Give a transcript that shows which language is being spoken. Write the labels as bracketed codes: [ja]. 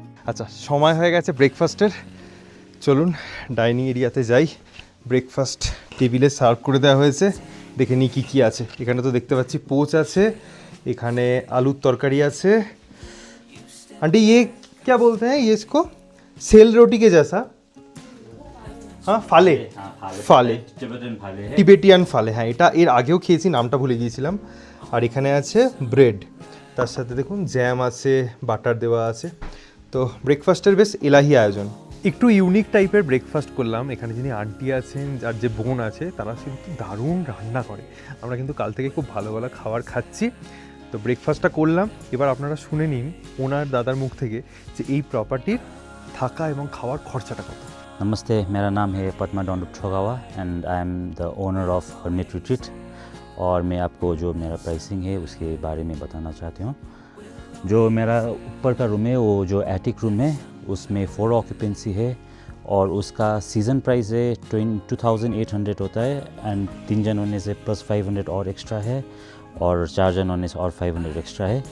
[bn] আচ্ছা, সময় হয়ে গেছে ব্রেকফাস্টের। চলুন ডাইনিং এরিয়াতে যাই। ব্রেকফাস্ট টেবিলে সার্ভ করে দেওয়া হয়েছে, দেখে নিই কী কী আছে। এখানে তো দেখতে পাচ্ছি পোচ আছে, এখানে আলুর তরকারি আছে। [hi] आंटी ये क्या बोलते हैं ये इसको? सेल रोटी के जैसा? [bn] हाँ, ফালে ফালে টিবেটিয়ান ফালে। হ্যাঁ, এটা এর আগেও খেয়েছি, নামটা ভুলে গিয়েছিলাম। আর এখানে আছে ব্রেড, তার সাথে দেখুন জ্যাম আছে, বাটার দেওয়া আছে। তো ব্রেকফাস্টের বেশ এলাহি আয়োজন। একটু ইউনিক টাইপের ব্রেকফাস্ট করলাম। এখানে যিনি আন্টি আছেন আর যে বোন আছে তারা কিন্তু দারুণ রান্না করে। আমরা কিন্তু কাল থেকে খুব ভালো ভালো খাবার খাচ্ছি। তো ব্রেকফাস্টটা করলাম, এবার আপনারা শুনে নিন ওনার দাদার মুখ থেকে যে এই প্রপার্টির থাকা এবং খাওয়ার খরচাটা কত। [hi] नमस्ते, मेरा नाम है Padma Dhondup छोगावा [en] And I am the owner of Hermit Retreat. [hi] और मैं आपको जो मेरा प्राइसिंग है उसके बारे में बताना चाहती हूँ। जो मेरा ऊपर का रूम है वो जो एटिक रूम है उसमें 4 ऑक्यूपेंसी है और उसका सीज़न प्राइस है 2800 होता है एंड 3 जन होने से प्लस 500 और एक्स्ट्रा है और 4 जन होने से और 500 एक्स्ट्रा है।